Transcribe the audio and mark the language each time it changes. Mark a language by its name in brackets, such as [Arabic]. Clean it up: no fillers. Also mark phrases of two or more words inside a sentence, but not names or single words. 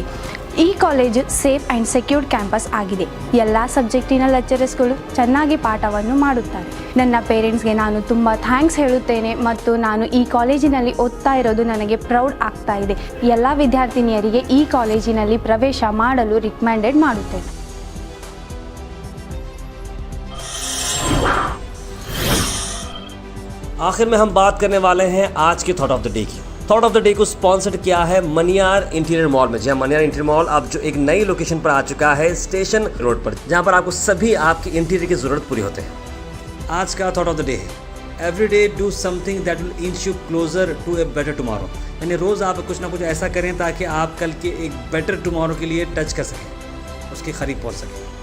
[Kannada] ಈ ಕಾಲೇಜು [English] safe and secured campus [Kannada] ಆಗಿದೆ। ಎಲ್ಲ ಸಬ್ಜೆಕ್ಟಿನ ಲೆಕ್ಚರರ್ಸ್ಗಳು ಚೆನ್ನಾಗಿ ಪಾಠವನ್ನು ಮಾಡುತ್ತಾರೆ। ನನ್ನ ಪೇರೆಂಟ್ಸ್ಗೆ ನಾನು ತುಂಬ ಥ್ಯಾಂಕ್ಸ್ ಹೇಳುತ್ತೇನೆ ಮತ್ತು ನಾನು ಈ ಕಾಲೇಜಿನಲ್ಲಿ ಓದ್ತಾ ಇರೋದು ನನಗೆ ಪ್ರೌಡ್ ಆಗ್ತಾ ಇದೆ। ಎಲ್ಲ ವಿದ್ಯಾರ್ಥಿನಿಯರಿಗೆ ಈ ಕಾಲೇಜಿನಲ್ಲಿ ಪ್ರವೇಶ ಮಾಡಲು ರಿಕಮೆಂಡೆಡ್ ಮಾಡುತ್ತೇನೆ। [Hindi] आखिर में हम बात करने वाले हैं आज के [English] thought of the day [Hindi] की। [English] Thought of the day [Hindi] को स्पॉन्सर्ड किया है मनियार इंटीरियर मॉल में। जहाँ मनियार इंटीरियर मॉल अब जो एक नई लोकेशन पर आ चुका है स्टेशन रोड पर, जहाँ पर आपको सभी आपके इंटीरियर की ज़रूरत पूरी होते हैं। आज का [English] thought of the day [Hindi] है, [English] Every day do something that will inch you closer to a better tomorrow. [Hindi] यानी रोज़ आप कुछ ना कुछ ऐसा करें ताकि आप कल के एक [English] better tomorrow [Hindi] के लिए टच कर सकें, उसके करीब पहुँच सकें।